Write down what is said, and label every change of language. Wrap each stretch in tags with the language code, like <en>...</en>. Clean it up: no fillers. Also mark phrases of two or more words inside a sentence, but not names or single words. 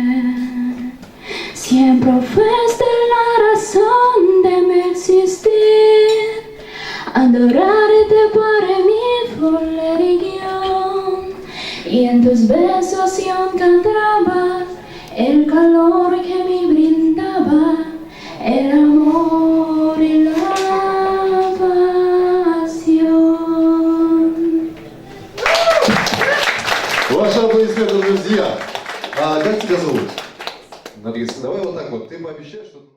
<es>Siempre fuiste la razón de mi existir, adorarte para mí fue la religión, y en tus besos yo encontraba el calor que me brindaba, el amor y la pasión.</es> <ru>Ваши аплодисменты, друзья. А как тебя зовут? Наргиз, давай вот так вот. Ты пообещаешь, что...</ru>